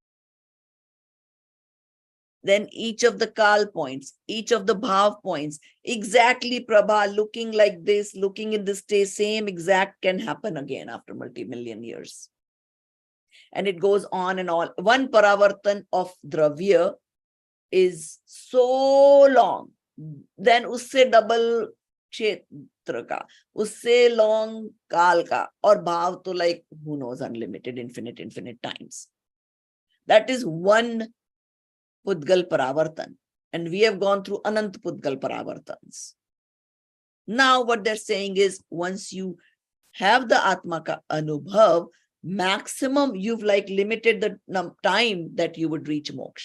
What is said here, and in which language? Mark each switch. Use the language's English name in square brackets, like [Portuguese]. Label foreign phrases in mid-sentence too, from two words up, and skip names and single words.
[English] Then each of the Kal points, each of the Bhav points, exactly Prabha, looking like this, looking in this state, same exact can happen again after multi-million years. And it goes on and on. One Paravartan of Dravya is so long. [Hindi] Then usse double Kshetra ka, usse long Kal ka, [English] or Bhav to like, who knows, unlimited, infinite times. That is one [Hindi] पुद्गल परावर्तन. [English] And we have gone through [Hindi] अनंत पुद्गल परावर्तन्स. [English] Now what they're saying is, once you have the [Hindi] आत्मा का अनुभव, [English] maximum you've like limited the time that you would reach moksha.